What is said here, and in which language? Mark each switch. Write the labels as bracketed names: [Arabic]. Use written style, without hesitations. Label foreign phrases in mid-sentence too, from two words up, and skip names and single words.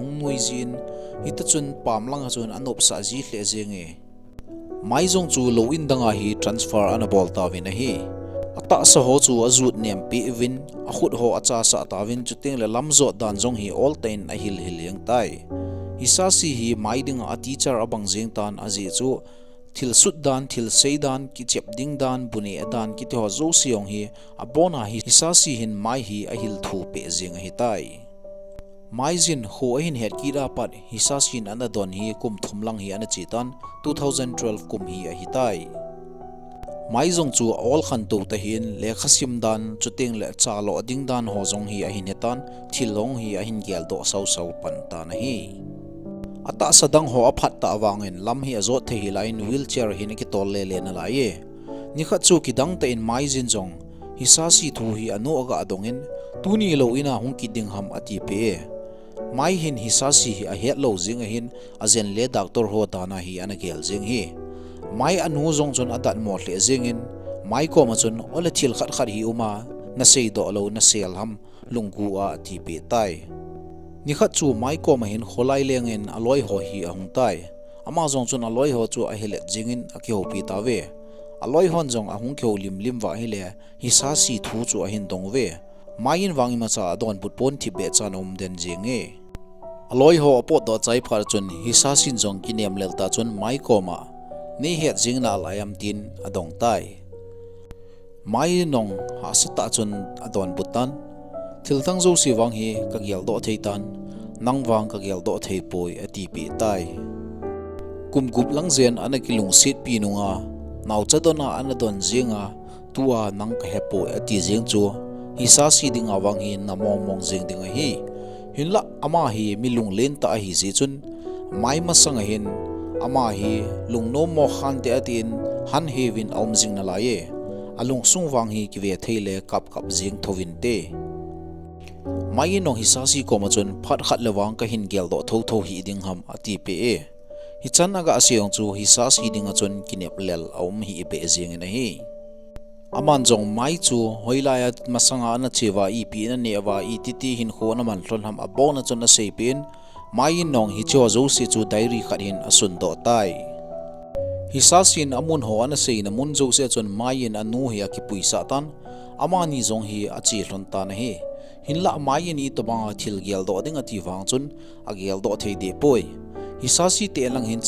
[Thulung] hung nui jin hita chun pam lang chun anop sa ji hle jeng e mai jong chu lo in danga hi transfer ana bol ta win a hi ata sa ho chu azut nem pi win a khut ho acha sa ta win chu teng le lam zo dan jong hi all ten a hil yang tai hisasi hi mai ding a teacher abang jeng tan aji chu thil sut dan thil sei dan ki chep ding dan buni adan ki to zo siong hi abona hi hisasi hin mai hi a hil thu pe jeng hi tai mai jin ho hin het ki ra pat hisasin an don hi kum thum lang hi an chi tan 2012 kum hi a hi tai mai jong chu all khan to ta hin le khasim dan chuteng le chalo ding dan ho jong hi a hin hetan thilong hi a hin gel do sau pan ta na hi ata sadang ho aphat ta awangin lam hi azot the hi line wheelchair hin ki tol le na la ye ni kha chu ki dang ta in mai jin jong hisasi thu hi anu aga adongin tuni lo ina hung ki ding ham ati pe mai hin hisasi hi a het lo jing a hin azen le doctor ho ta na hi ana gel jing hi mai anu jong chon adat mo hle jing in mai ko ma chun ole thil khat hi uma na sei do lo na sel ham lunggu a ti pe tai ni khat chu mai ko ma hin kholai leng in aloi ho hi ahung tai ama jong chun aloi ho chu a helet jingin a kyo pi ta ve aloi hon jong ahung kyo lim wa hi le hi sa si thu chu a hin dong ve mai in wangi ma cha don put pon thi be cha nom den jing e aloi ho apot do chai phar chun hi sa sin jong ki nem lel ta chun mai ko ma ni het jing na layam tin adong tai mai nong ha sata chun adon butan thil tang zo si wang hi ka gyal do theitan nang wang ka gyal do thei poi ati pi tai kum gup lang zen ana kilungset pi nunga naw chadona ana don jinga tua nang ka hepo ati jing chu hi sa si ding awang hi namong mong jing ding hi hinla ama hi milung len ta hi ji chun mai ma sang hin ama hi lungno mo khan te atin han hevin aum jing na la ye alung sungwang hi kive theile kap jing thovin te mai nong hisasi ko ma chun phat khat lawang ka hin gel do tho hi ding ham ati pe e hi chan aga aseong chu hisasi ding a chun kinep lel aum hi pe jing na hi aman jong mai chu hoilaya masanga na chewa I pi na newa I titi hin kho na man hlon ham abon na chun na sepin mai nong hi cho zo se chu diary khat hin asun do tai hisasin amun ho ana sei na mun zo se chun mai in anu hi akipui sa tan amani jong hi achi hlon ta na hi hinla mai ni to bang thil gel do ding ati wang chun agel do thei de poi hisasi te lang hin